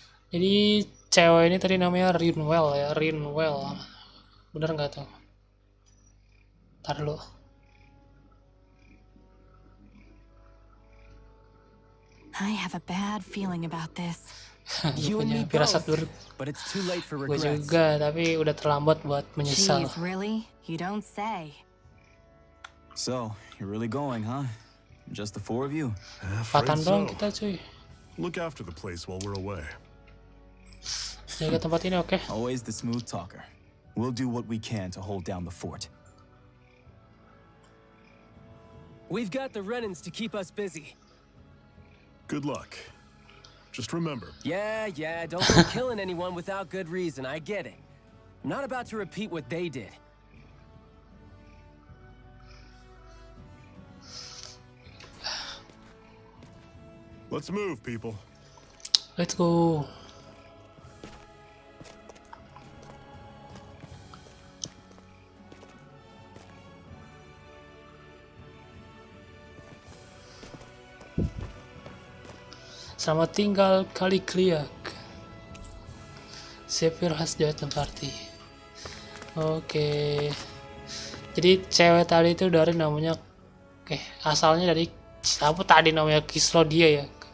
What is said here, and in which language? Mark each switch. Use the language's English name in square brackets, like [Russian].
[Indonesian] Jadi cewek ini tadi namanya RINWELL ya, RINWELL. Bener nggak tuh? Ntar dulu. [English] I have a bad feeling about this. [Indonesian] Gue punya firasat buruk. [English] But it's too late for [Indonesian] Gue [English] regrets. [Indonesian] juga, tapi udah terlambat buat menyesal. [English] Jeez, really? You don't say. So, you're really going, huh? Just the four of you? [Indonesian] Patan dong kita cuy. [English] Look after the place while we're away. [Indonesian] Jaga tempat ini oke? [English] Always the smooth talker. We'll do what we can to hold down the fort. We've got the Renans to keep us busy. Good luck. Just remember. Yeah, don't go killing anyone without good reason, I get it. I'm not about to repeat what they did. Let's move, people. Let's go. [Indonesian] Selamat tinggal Caliglia. [English] Zephyr has joined the party. [Indonesian] Oke. Jadi cewek tadi itu dari namanya asalnya dari apa tadi namanya Kislodia ya.